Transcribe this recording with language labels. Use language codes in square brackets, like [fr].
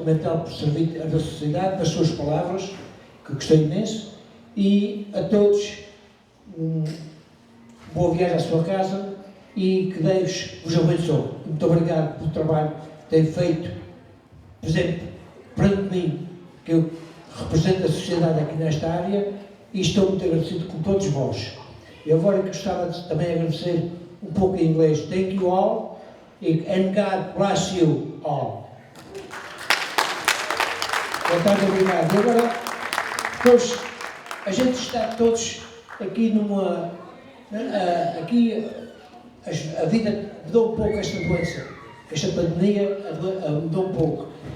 [pt] Pimentel, por servir à nossa sociedade, nas suas palavras, que gostei imenso, e a todos boa viagem à sua casa e que Deus vos abençoe. Muito obrigado pelo trabalho que tem feito, por exemplo, perante mim, que eu represento a sociedade aqui nesta área e estou muito agradecido com todos vós. E agora que gostava de também agradecer um pouco em inglês. [en] Thank you all and God bless you all. [pt] Muito obrigado. E agora, depois, a gente está todos aqui numa... aqui a vida mudou um pouco esta doença, esta pandemia mudou um pouco.